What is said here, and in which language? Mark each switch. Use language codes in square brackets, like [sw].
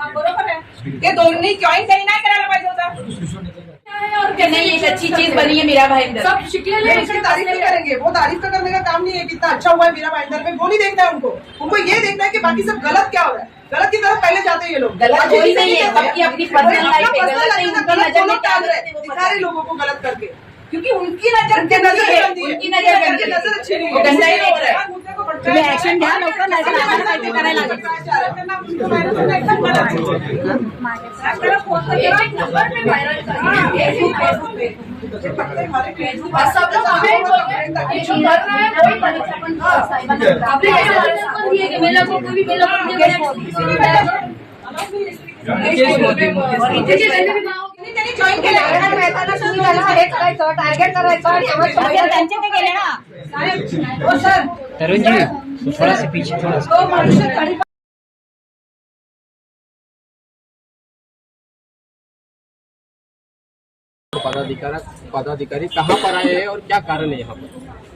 [mr] बरोबर आहे, ते दोन्ही जॉईन त्यांनी नाही करायला पाहिजे होता। [hi] और क्या नहीं, एक अच्छी चीज बनी है मीरा भाईंदर, सब तारीफ नहीं करेंगे, वो तारीफ करने का काम नहीं है कितना अच्छा हुआ है मीरा भाईंदर में, वो नहीं देखना है उनको ये देखना है कि बाकी सब गलत क्या हो रहा है, गलत की तरफ पहले जाते हैं ये लोग। गलत कोई नहीं है, सबकी अपनी पर्सनल लाइफ है, गलत नहीं, उनकी नजर में क्या दिखा रहे लोगों को गलत करके, क्योंकि उनकी नजर अच्छी नहीं है, उनकी नजर अच्छी नहीं है, गंदा ही हो रहा है। [mr] तुम्ही ऍक्शन घ्या लवकर, नाही तर आम्हाला काहीतरी करायला लागेल. त्यांनी जॉईन केलं टार्गेट करायचं त्यांचे ते गेले ना. हो सर [hi] तरुण जी थोड़ा सा पीछे थोड़ा सा तो मनुष्य पदाधिकारी कहाँ पर आए हैं और क्या कारण है यहाँ पर?